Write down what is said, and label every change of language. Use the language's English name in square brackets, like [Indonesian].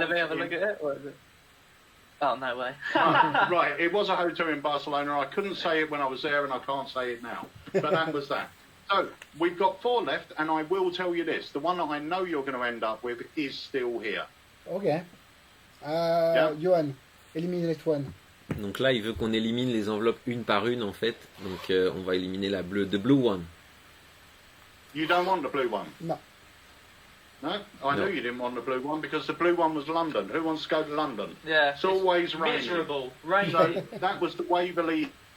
[English] Let me have a look at it. Or is it? Oh, no way. Right, it was a hotel in Barcelona. I couldn't say it when I was there, and I can't say it now. But that was that. So, we've got 4 left, and I will tell you this. The one that I know you're going to end up with is still here. Okay. Johan, eliminate one. [French] Donc là, il veut qu'on élimine les enveloppes une par une en fait. Donc on va éliminer la bleue, [English] the blue one. You don't want the blue one? No. No? I No. knew you didn't want the blue one, because the blue one was London. Who wants to go to London? Yeah. It's always raining. miserable. Rainy. So, that was the Waverley...